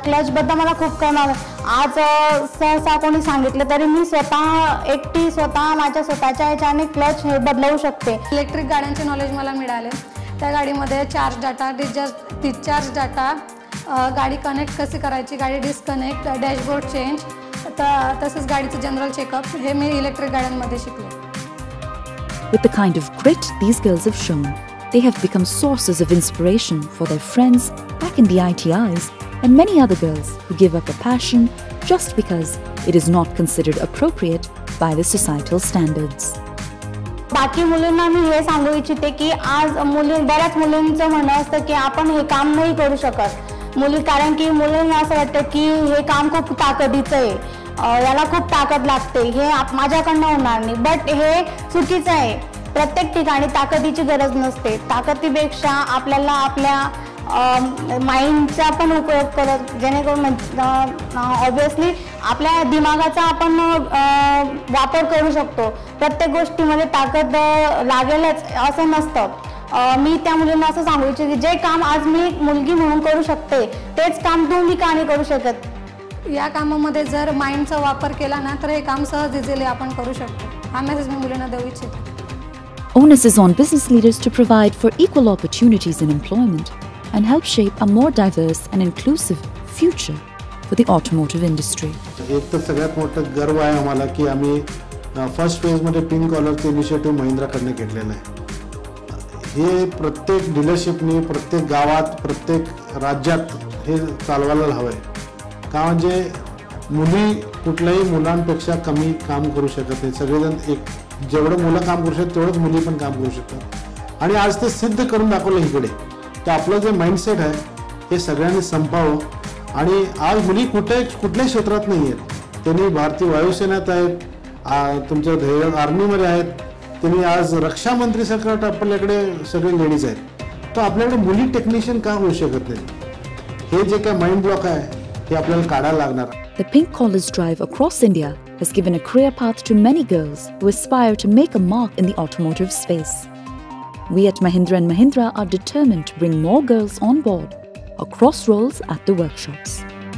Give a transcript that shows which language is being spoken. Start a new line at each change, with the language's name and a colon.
Marathi: क्लचबद्दल मला खूप कळणार आज सहसा कोणी सांगितलं तरी मी स्वतः माझ्या स्वतःच्या ह्याच्याने क्लच हे बदलवू शकते. इलेक्ट्रिक गाड्यांचे नॉलेज मला मिळाले. त्या गाडीमध्ये चार्ज डाटा, डिस्चार्ज डाटा, गाडी कनेक्ट कशी करायची, गाडी डिस्कनेक्ट, डॅशबोर्ड चेंज, तसेच गाडीचं जनरल चेकअप हे मी इलेक्ट्रिक गाड्यांमध्ये शिकले.
English: With the kind of grit these girls have shown, they have become sources of inspiration for their friends back in the ITIs and many other girls who give up a passion just because it is not considered appropriate by the societal standards.
Marathi: बाकी मुलींना मी हे सांगू इच्छिते की आज बऱ्याच मुलींचं म्हणणं असतं की आपण हे काम नाही करू शकत मुली, कारण की मुलींना असं वाटतं की हे काम खूप ताकदीचं आहे, याला खूप ताकद लागते, हे माझ्याकडनं होणार नाही. बट हे चुकीचं आहे. प्रत्येक ठिकाणी ताकदीची गरज नसते. ताकदीपेक्षा आपल्याला आपल्या माइंडचा पण उपयोग करत, जेणेकरून ऑब्विसली आपल्या दिमागाचा आपण वापर करू शकतो. प्रत्येक गोष्टीमध्ये ताकद लागेलच असं नसतं. मी त्या मुलींना असं सांगू इच्छिते की जे काम आज मी मुलगी म्हणून करू शकते तेच काम तुम्ही का नाही करू शकत. या कामामध्ये जर माइंडचा वापर केला ना तर हे काम सहज इझिली आपण करू शकतो. हा मेसेज मी मुलींना देऊ इच्छिते.
English: Onus is on business leaders to provide for equal opportunities in employment and help shape a more diverse and inclusive future for the automotive industry.
Marathi: एक तर सगळ्यात मोठं गर्व आहे आम्हाला की आम्ही फर्स्ट फेजमध्ये पिंक कॉलरचं इनिशिएटिव्ह महिंद्राकडनं घेतलेलं आहे. हे प्रत्येक डीलरशिपने, प्रत्येक गावात, प्रत्येक राज्यात हे चालवायला हवं आहे. का म्हणजे मुली कुठल्याही मुलांपेक्षा कमी काम करू शकत नाही. सगळेजण जेवढं मुलं काम करू शकतात तेवढंच मुली पण काम करू शकतात. आणि आज ते सिद्ध करून दाखवलं इकडे. तर आपलं जे माइंडसेट आहे हे सगळ्यांनी संपावं. आणि आज मुली कुठल्याही क्षेत्रात नाही आहेत. त्यांनी भारतीय वायुसेनेत आहेत, तुमच्या आर्मीमध्ये आहेत, त्यांनी आज रक्षा मंत्री सकट आपल्याकडे सगळे लेडीज आहेत. तर आपल्याकडे मुली टेक्निशियन का होऊ शकत नाही? हे जे काय माइंड ब्लॉक आहे हे आपल्याला काढायला लागणार.
English: The Pink Collars drive across India has given a career path to many girls who aspire to make a mark in the automotive space. We at Mahindra & Mahindra are determined to bring more girls on board across roles at the workshops.